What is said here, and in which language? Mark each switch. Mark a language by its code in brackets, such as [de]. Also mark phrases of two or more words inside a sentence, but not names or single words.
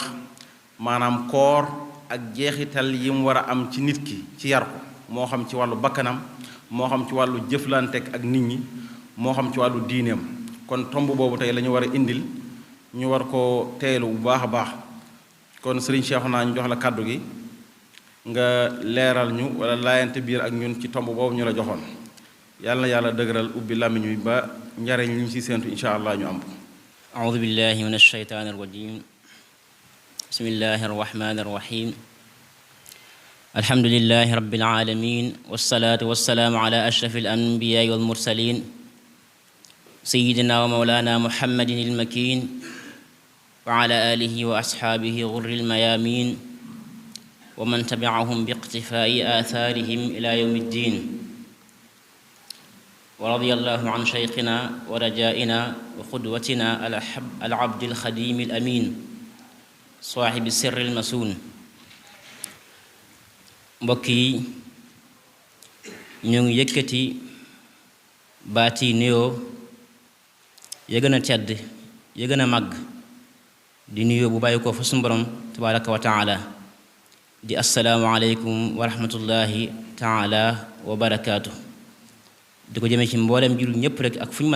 [wo] maanaam koor ak jeexital yi mu war a am ci nit ki ci yar ko moo xam ci wàllu bakkanam moo xam ci wàllu jëflanteek ak nit ñi moo xam ci wàllu diineem kon tomb boobu tey la ñu war a indil ñu war ko teelu bu baax a baax kon Serigne Cheikhouna ñu jox la kàddu gi nga leeral ñu wala laayante biir ak ñun ci tomb boobu ñu la joxoon yàlla na yàlla dëgëral ubbi làmmiñ wi ba njariñ li ñu ci séentu [ar] إن شاء الله [wo] ñu am ko [ar] أعوذ بالله من الشيطان الرجيم بسم الله الرحمن الرحيم الحمد لله رب العالمين والصلاة والسلام على أشرف الأنبياء والمرسلين سيدنا ومولانا محمد المكين وعلى آله وأصحابه غر الميامين ومن تبعهم باقتفاء آثارهم إلى يوم الدين ورضي الله عن شيخنا ورجائنا وقدوتنا العبد الخديم الأمين صاحب السر المسون [wo] mbokk yi ñu ngi yëkkati baati nuyoo ya gën a tedd ya gën a màgg di nuyoo bu bàyyi ko fa sunu borom [ar] تبارك وتعالى [wo] di [ar] السلام عليكم ورحمة الله تعالى وبركاته [wo] di ko jëmee ci mboolem jullit ñépp rek ak fu ñu mën